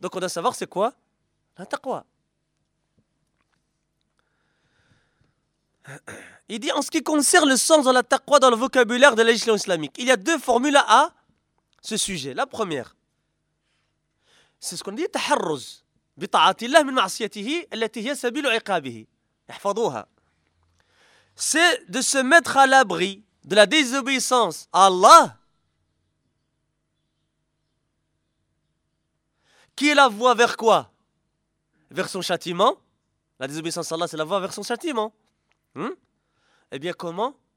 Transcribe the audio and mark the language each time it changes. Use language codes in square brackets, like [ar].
[fr] Donc on doit savoir c'est quoi la taqwa. Il dit « en ce qui concerne le sens de la taqwa dans le vocabulaire de la législation islamique, il y a deux formules à ce sujet. La première, c'est ce qu'on dit « taharruz ». [ar] بطاعة الله من معصيته التي هي سبيل عقابه. احفظوها. [fr] C'est de se mettre à l'abri de la désobéissance à Allah qui est la voie vers quoi? Vers son châtiment. La désobéissance à Allah, c'est la voie vers son châtiment. Et bien comment?